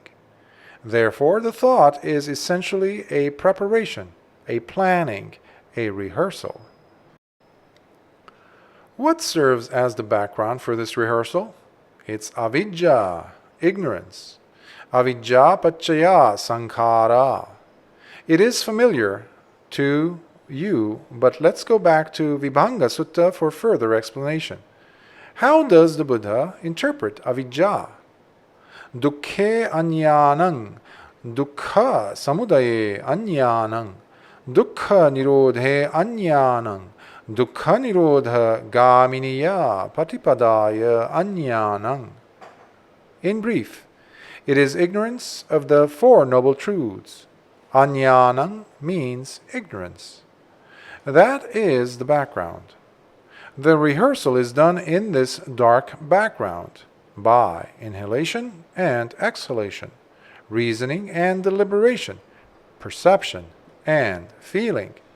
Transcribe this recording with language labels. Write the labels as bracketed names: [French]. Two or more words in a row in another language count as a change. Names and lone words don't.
[English] Therefore, the thought is essentially a preparation, a planning, a rehearsal. What serves as the background for this rehearsal? It's avidya, ignorance. [Pali] Avidya paccaya sankhara. [English] It is familiar to you, but let's go back to Vibhanga Sutta for further explanation. How does the Buddha interpret avidya? [Pali] Dukkhe aññānaṃ, dukkha samudaye aññānaṃ, dukkha nirodhe aññānaṃ, dukkha nirodha gaminiya patipadaya aññānaṃ. [English] In brief, it is ignorance of the Four Noble Truths. Aññānaṃ means ignorance. That is the background. The rehearsal is done in this dark background by inhalation and exhalation, reasoning and deliberation, perception and feeling.